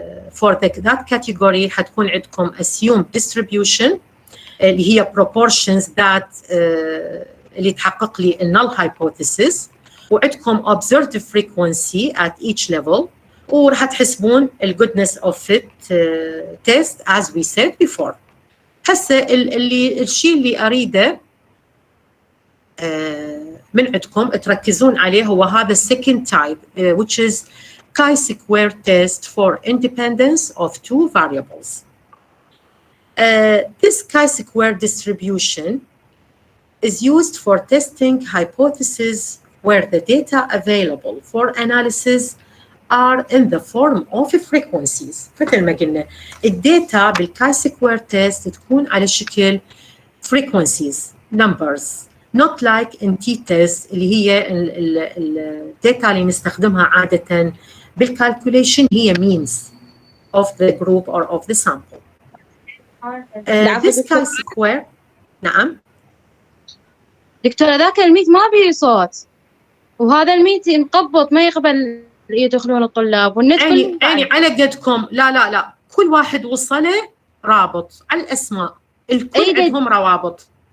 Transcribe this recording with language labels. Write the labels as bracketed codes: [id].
[en] for that category [ar] حتكون عندكم [en] assumed distribution اللي هي proportions that [ar] اللي تحقق لي [en] null hypothesis، وعندكم observed frequency at each level، [ar] وراح تحسبون [en] الجودنس of fit test as we said before. [ar] هسه الشيء اللي اريده من عندكم تركزون عليه هو هذا [en] second type which is chi-square test for independence of two variables. This chi-square distribution is used for testing hypotheses where the data available for analysis are in the form of frequencies. [ar] مثل ما قلنا الداتا [en] بالchi-square test [ar] تكون على شكل [en] frequencies numbers، not like in t-test [ar] اللي هي الداتا اللي نستخدمها عادة [en] بالcalculation هي means of the group or of the sample. This chi-square. [ar] نعم دكتورة ذاك الميت ما بيه صوت، وهذا الميت مقبض ما يقبل يدخلون الطلاب، والنت عيني على قدكم. لا كل واحد وصله رابط على الأسماء، الكل عندهم روابط